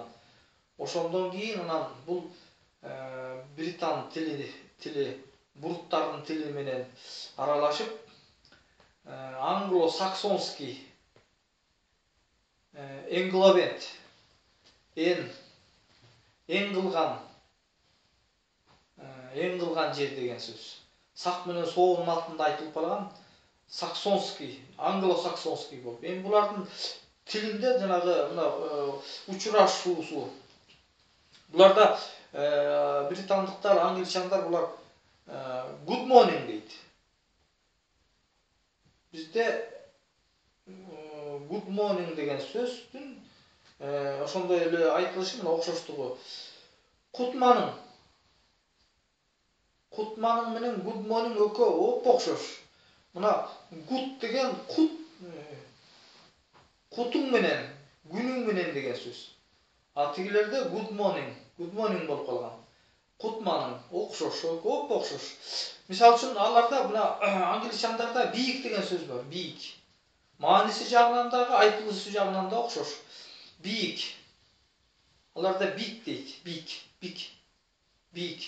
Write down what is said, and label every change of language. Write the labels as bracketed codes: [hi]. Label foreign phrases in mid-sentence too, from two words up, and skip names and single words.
[ky] Ошондон кийин анан бул британ тили буруттардын тили менен аралашып, англо-саксонский энглобент эң кылган жер деген сөз. Сак менен соонун атында айтылып барган саксонский, англо-саксонский болуп. Эми булардын тилинде жанагы мына учурашуусу. Буларда британдыктар, англичандар булар [en] good morning [ky] дейт. Бизде [en] good morning [ky] деген сөздүн ошондой эле айтылышы мына окшоштугу. Кутманың менен [en] good morning [ky] экөө окшош. Мына good деген кутуң менен, күнүң менен деген сөз. А тигилерде [en] good morning [ky] болуп калган. Кутманың окшош, окшош. Мисалы үчүн аларда мына англичандарда бийик деген сөз бар, бийик. Мааниси жагынан дагы, айтылышы жагынан да окшош. Бийик. Аларда бик дейт, бик.